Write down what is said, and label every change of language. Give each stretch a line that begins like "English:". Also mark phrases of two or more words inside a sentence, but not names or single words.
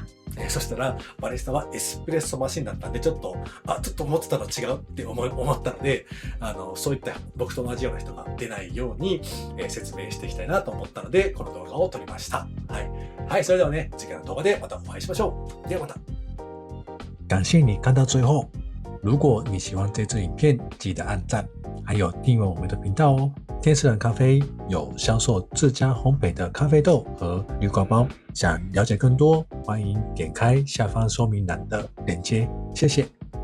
Japanese: そしたら、バリスタはエスプレッソマシンだったんで、ちょっと思ってたの違うって思ったので、そういった僕と同じような人が出ないように、説明していきたいなと思ったので、この動画を撮りました。はい。はい、それではね、次回の動画でまたお会いしましょう。ではまた。
Chinese: 感謝你看到最後。如果你喜歡這支影片，記得按讚，還有訂閱我們的頻道哦。天使人咖啡有銷售自家烘焙的咖啡豆和濾掛包，想了解更多，歡迎點開下方說明欄的鏈接。謝謝。